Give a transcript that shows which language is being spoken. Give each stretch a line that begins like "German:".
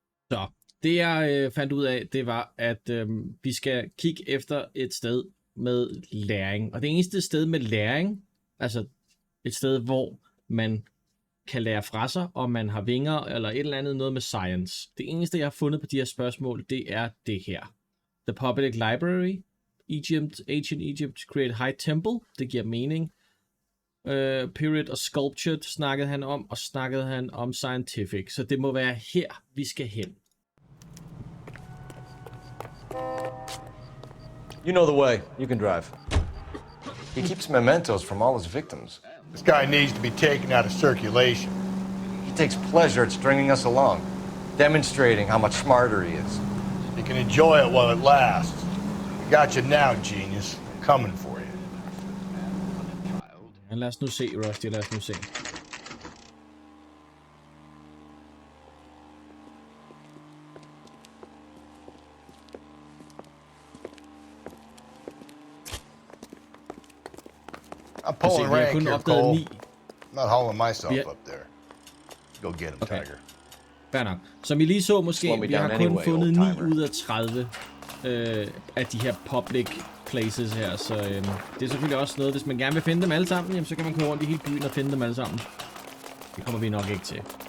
Danish: Så det jeg fandt ud af, det var, at vi skal kigge efter et sted med læring. Og det eneste sted med læring, altså et sted, hvor man kan lære fra sig, om man har vinger eller et eller andet noget med science. Det eneste, jeg har fundet på de her spørgsmål, det er det her.
English: The Public Library, Ancient Egypt Create High Temple,
Danish: det giver mening. Period og Sculptured snakkede han om, og snakkede han om Scientific. Så det må være her, vi skal hen.
English: You know the way. You can drive. He keeps mementos from all his victims. This guy needs to be taken out of circulation. He takes pleasure at stringing us along, demonstrating how much smarter he is. You can enjoy it while it lasts. We got you now, genius. Coming for you.
Danish: Ja, lad os nu se, Rusty, lad os nu se.
English: I'm pulling rank here, Cole. 9. I'm not hauling myself up there. Go get him, Okay. Tiger.
Danish: Fair nok. Som I lige så måske, vi har kun fundet 9 ud af 30 af de her public places her, så det er selvfølgelig også noget, hvis man gerne vil finde dem alle sammen, jamen, så kan man køre rundt i hele byen og finde dem alle sammen. Det kommer vi nok ikke til.